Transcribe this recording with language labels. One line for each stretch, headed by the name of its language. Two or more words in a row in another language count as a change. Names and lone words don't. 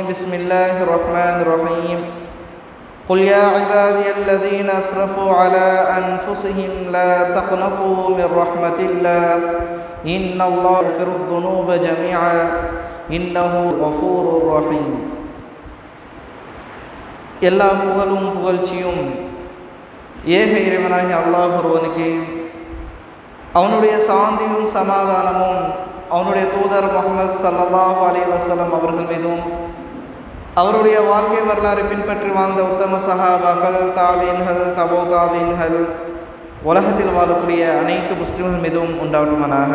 Arabic: بسم الله الرحمن الرحيم. قل يا عبادي الذين أسرفوا على أنفسهم لا تقنطوا من رحمة الله إن الله يغفر الذنوب جميعا إنه غفور رحيم.
Tamil: எல்லா புகழும் புகழ்ச்சியும் ஏக இறைவனாகிய அல்லாஹ் ஒருவனுக்கே, அவனுடைய சாந்தியும் சமாதானமும் அவனுடைய தூதர் முஹம்மது
Arabic: صلى الله عليه وسلم
Tamil: அவர்கள் மீதும், அவருடைய வாழ்க்கை வரலாறு பின்பற்றி வாழ்ந்த உத்தம சஹாபாக்கள், தாபீன்கள், தபோ தாபீன்கள், உலகத்தில் வாழக்கூடிய அனைத்து முஸ்லிம்கள் மீதும் உண்டாவட்டுமானாக.